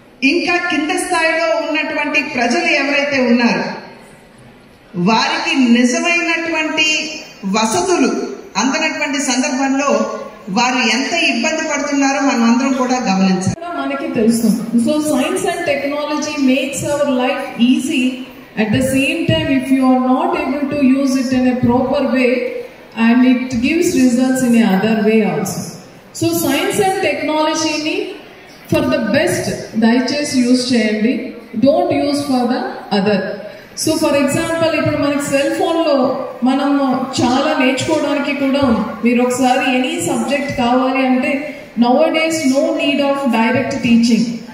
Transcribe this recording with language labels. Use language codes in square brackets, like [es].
[te] ఇంకా కింద స్థాయిలో ఉన్నటువంటి ప్రజలు ఎవరైతే ఉన్నారో వారికి నిజమైనటువంటి వసతులు అందనటువంటి సందర్భంలో వారు ఎంత ఇబ్బంది పడుతున్నారో మనం అందరం కూడా గమనించాలి. మనకి తెలుసు. [en] So science and technology makes our life easy. At the same time, if you are not able to use it in a proper way, and it gives results in a other way also. So science and technology ni for the best, [te] దయచేసి use చేయండి. [en] Don't use for the other. [te] So for example ఇప్పుడు మనకి cell ఫోన్లో మనం చాలా నేర్చుకోవడానికి కూడా ఉంది. మీరు ఒకసారి [en] any subject [te] కావాలి అంటే [en] Nowadays no need of direct teaching.